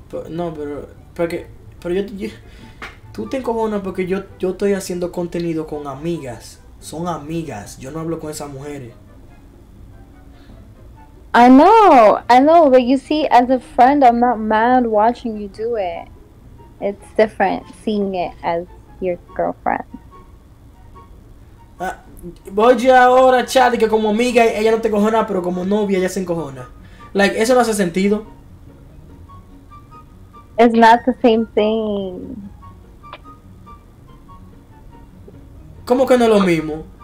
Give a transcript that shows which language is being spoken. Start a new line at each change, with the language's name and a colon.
Spanish: No, pero yo tú te encojonas porque yo estoy haciendo contenido con amigas. Son amigas. Yo no hablo con esas mujeres.
English: I know, but you see, as a friend, I'm not mad watching you do it. It's different seeing it as your girlfriend.
Spanish: Voy ahora, chat, que como amiga ella no te encojona, pero como novia ella se encojona.
English: Like,
Spanish: eso no hace sentido.
English: It's not the same thing.
Spanish: ¿Cómo que no es lo mismo?